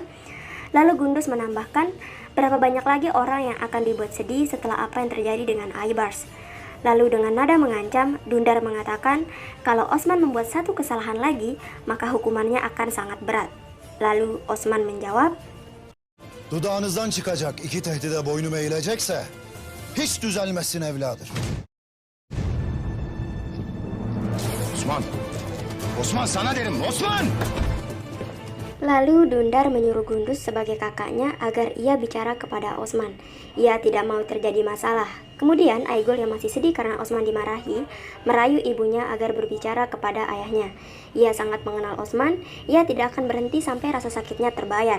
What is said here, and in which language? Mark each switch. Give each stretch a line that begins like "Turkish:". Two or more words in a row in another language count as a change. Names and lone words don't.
Indonesian: Lalu Gundus menambahkan, berapa banyak lagi orang yang akan dibuat sedih setelah apa yang terjadi dengan Aybars. Lalu dengan nada mengancam, Dundar mengatakan kalau Osman membuat satu kesalahan lagi, maka hukumannya akan sangat berat. Lalu Osman menjawab,
Turkish: Dudağınızdan çıkacak iki tehdide boynum eğilecekse hiç düzelmezsin evladır. Osman! Osman sana derim, Osman!
Indonesian: Lalu Dundar menyuruh Gundus sebagai kakaknya agar ia bicara kepada Osman. Ia tidak mau terjadi masalah. Kemudian Aigul yang masih sedih karena Osman dimarahi, merayu ibunya agar berbicara kepada ayahnya. Ia sangat mengenal Osman, ia tidak akan berhenti sampai rasa sakitnya terbayar.